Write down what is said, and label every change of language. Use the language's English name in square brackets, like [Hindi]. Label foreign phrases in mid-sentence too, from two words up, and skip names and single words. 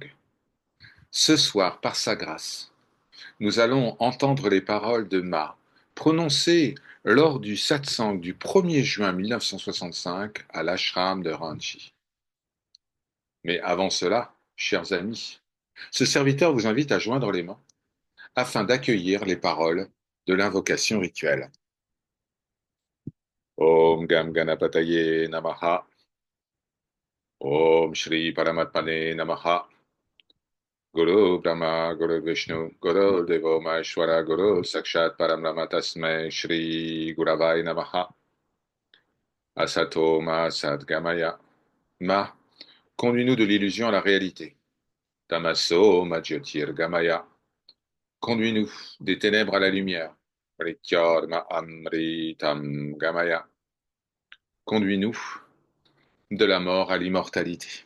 [French] Ce soir, par sa grâce, nous allons entendre les paroles de Ma, prononcées lors du satsang du 1er juin 1965 à l'ashram de Ranchi. Mais avant cela, chers amis, ce serviteur vous invite à joindre les mains afin d'accueillir les paroles de l'invocation rituelle. [Sanskrit] Om Gam Ganapataye Namaha. Om Shri Paramatmane Namaha. Guru Brahma, Guru Vishnu, Guru Devo Maheshwara, Guru Sakshat Parambrahma Tasmai Shri Guravai Namaha. Asato Ma Sadgamaya. [French] Ma, conduis-nous de l'illusion à la réalité. [Sanskrit] Tamaso Ma Jyotir Gamaya. [French] Conduis-nous des ténèbres à la lumière. [Sanskrit] Mrityorma Amritam Gamaya. [French] Conduis-nous de la mort à l'immortalité.